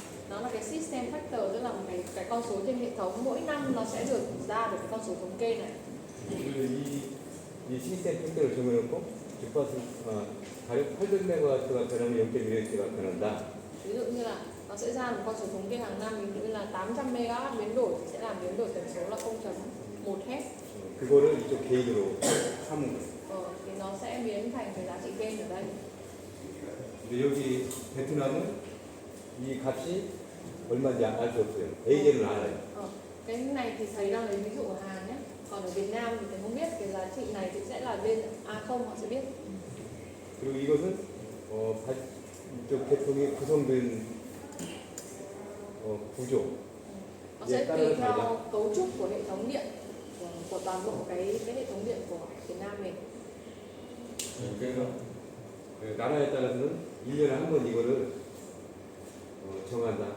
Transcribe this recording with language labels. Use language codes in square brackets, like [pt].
[vi] Nó là cái system factor, tức là một cái con số trên hệ thống, mỗi năm nó sẽ được ra được cái con số thống kê này. [ko] 이 시스템 팩트를 정해놓고 주파수 가령 800메가와트가 변하면 0.1Hz가 변한다. [vi] Ví dụ như là nó sẽ ra một con số thống kê hàng năm, ví dụ như là 800 MHz biến đổi thì sẽ làm biến đổi tần số là 0.1 Hz. [ko] 그거를 이쪽 개인으로 삼은 거예요. [vi] Thì nó sẽ biến thành cái giá trị gain ở đây. [ko] 근데 여기 베트남은 이 값이 얼마인지 알 수 없어요. AJ는 알아요. [vi] Cái này thì thầy đang lấy ví dụ ở Hàn nhé. Còn ở Việt Nam thì thầy không biết, cái giá trị này thì sẽ là bên A0 họ sẽ biết. [ko] 그리고 이것은 이쪽 계통이 구성된 구조. [vi] Nó sẽ tùy theo cấu trúc của hệ thống điện của toàn bộ cái hệ thống điện của Việt Nam mình. [ko] 그래서 나라에 따라서는 1년에 한 번 이거를 정한다.